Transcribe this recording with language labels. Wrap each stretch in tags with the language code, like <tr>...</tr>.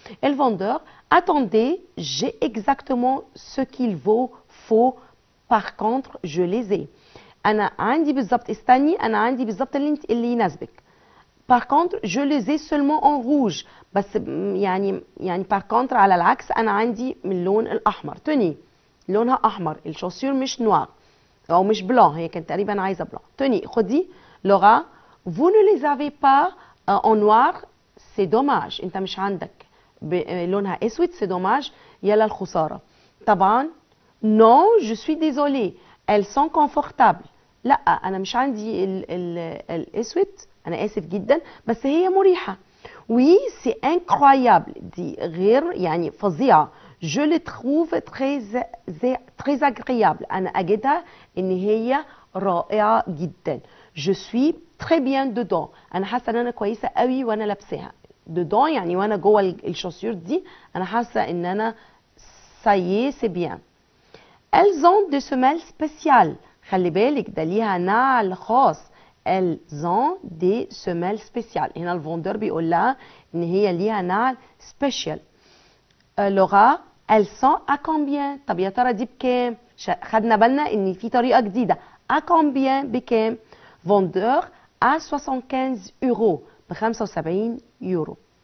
<fr>الفندور attendez j'ai exactement ce qu'il faut par contre je les ai.</fr> <ar>انا عندي بالظبط، استني انا عندي بالظبط اللي يناسبك.</ar> <fr>par contre je les ai seulement en rouge،</fr> <ar>بس يعني par contre على العكس انا عندي من اللون الاحمر. توني لونها احمر، الشوسيور مش نوار او مش بلان، هي كانت تقريبا عايزه بلان. توني خدي لورا</ar> <fr>vous ne les avez pas en noir c'est dommage،</fr> <ar>انت مش عندك لونها اسود</ar> <fr>c'est dommage،</fr> <ar>يلا الخساره.</ar> <fr>طبعا non je suis désolée elles sont confortables.</fr> <ar>لا انا مش عندي الاسود، انا اسف جدا بس هي مريحه.</ar> <fr>oui c'est incroyable</fr> <ar>دي غير يعني فظيعه.</ar> <fr>je les trouve très agréable،</fr> <ar>انا اجدها ان هي رائعه جدا.</ar> <fr>je suis très bien dedans،</fr> <ar>انا حاسه ان انا كويسه قوي وانا لابساها.</ar> <fr>dedans</fr> <ar>يعني وانا جوه الشوسيور دي انا حاسه ان انا</ar> <fr>ça y est c'est bien. elles ont des semelles spéciales،</fr> <ar>خلي بالك ده ليها نعل خاص.</ar> <fr>elles ont des semelles spéciales.</fr> <ar>هنا الفوندور بيقول لها ان هي ليها نعل سبيشال. لغة</ar> <fr>elles sont à combien؟</fr> <ar>طب يا ترى دي بكام؟ خدنا بالنا ان في طريقة جديدة.</ar> <fr>à combien</fr> <ar>بكام؟ فوندور</ar> <fr>à 75 euros،</fr> <ar>ب 75 يورو.</ar>